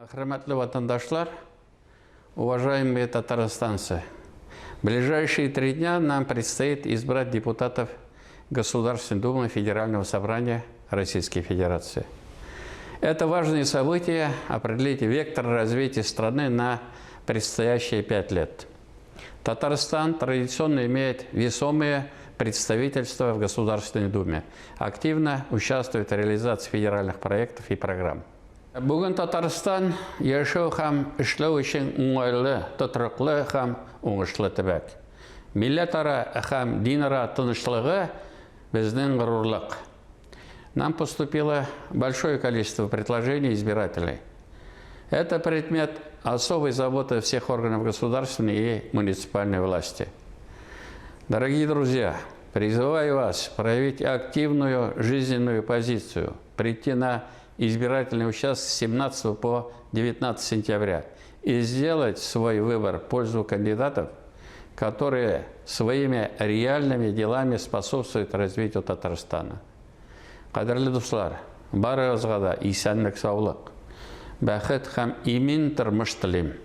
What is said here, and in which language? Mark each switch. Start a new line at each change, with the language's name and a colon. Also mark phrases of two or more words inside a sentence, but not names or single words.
Tatar: Хөрмәтле ватандашлар,
Russian: уважаемые татарстанцы, в ближайшие 3 дня нам предстоит избрать депутатов Государственной Думы Федерального собрания Российской Федерации. Это важное событие определит вектор развития страны на предстоящие 5 лет. Татарстан традиционно имеет весомые представительства в Государственной Думе, активно участвует в реализации федеральных проектов и программ.
Tatar: Бүгін Татарстан яшәү һәм эшләү өчен уңайлы, тотрыклы һәм уңышлы төбәк. Милләтара һәм динара тынычлыгы безнең горурлык.
Russian: Нам поступило большое количество предложений избирателей. Это предмет особой заботы всех органов государственной и муниципальной власти. Дорогие друзья, призываю вас проявить активную жизненную позицию, прийти на избирательный участок с 17 по 19 сентября и сделать свой выбор в пользу кандидатов, которые своими реальными делами способствуют развитию Татарстана.
Tatar: Кадерле дуслар, барыгызга да исәнлек, саулык, бәхет һәм имин тормыш телим.